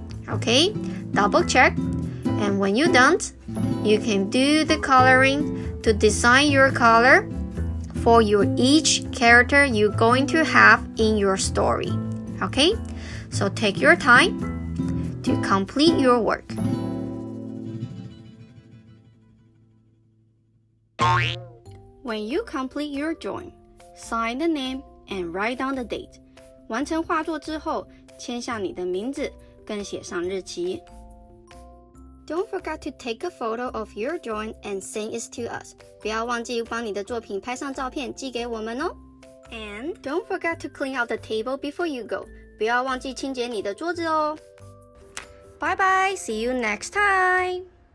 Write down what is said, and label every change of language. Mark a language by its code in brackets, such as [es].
[en] Okay, double check, and when you're done, you can do the coloring to design your color for your each character you're going to have in your story. Okay, so take your time to complete your work. When you complete your drawing, sign the name and write down the date. [zh] 完成画作之后，签下你的名字，更写上日期。 [en] Don't forget to take a photo of your drawing and send it to us. [zh] 不要忘记帮你的作品拍上照片寄给我们哦。 [en] And don't forget to clean out the table before you go. 不要忘记清洁你的桌子哦。 Bye bye, see you next time.